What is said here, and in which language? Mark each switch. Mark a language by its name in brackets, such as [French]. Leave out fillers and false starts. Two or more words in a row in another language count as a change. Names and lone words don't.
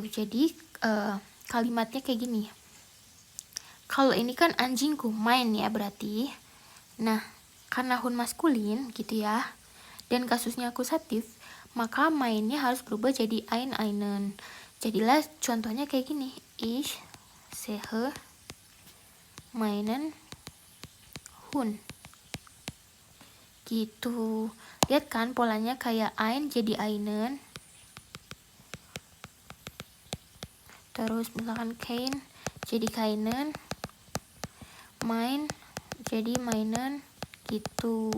[Indonesian] Jadi kalimatnya kayak gini. Kalau ini kan anjingku, main ya berarti. Nah, karena hun maskulin gitu ya, dan kasusnya akusatif, maka mainnya harus berubah jadi einen. Jadilah contohnya kayak gini. [German] Ich sehe meinen Hund. [Indonesian] Gitu. Lihat kan polanya kayak ein jadi einen. Terus misalkan kein jadi keinen. Main jadi mainen gitu.